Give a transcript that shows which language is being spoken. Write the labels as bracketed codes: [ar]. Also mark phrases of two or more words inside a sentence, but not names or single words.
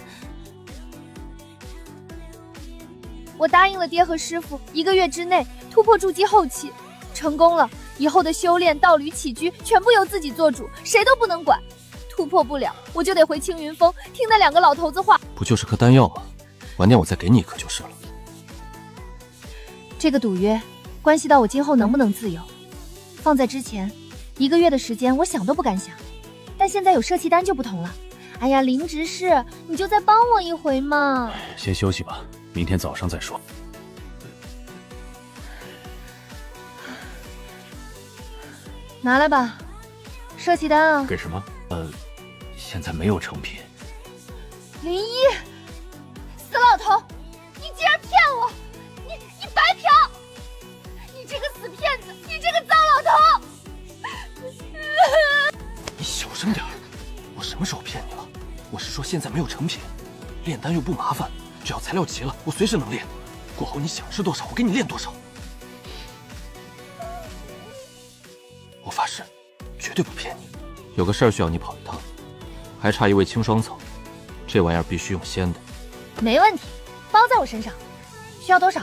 [zh] 我答應了爹和師傅，1個月之內突破築基後期，成功了，以後的修煉、道侶、起居全部由自己做主，誰都不能管。突破不了，我就得回青雲峰聽那2個老頭子話。不就是顆丹藥嗎？晚點我再給你1顆就是了。這個賭約關係到我今後能不能自由，放在之前， 1個月的時間，我想都不敢想。但現在有社契丹就不同了。哎呀，林執事，你就再幫我一回嘛。先休息吧，明天早上再說。拿来吧，社契丹啊。给什么？现在没有成品。林一，死老头，你竟然骗我！你白嫖！你这个死骗子！你这个糟老头！你小声点，我什么时候骗你了？我是说现在没有成品，炼丹又不麻烦，只要材料齐了，我隨時能練。過後你想吃多少，我給你練多少。我發誓，絕對不騙你。有個事兒需要你跑一趟，還差一味清霜草，這玩意兒必須用鮮的。沒問題，包在我身上。需要多少？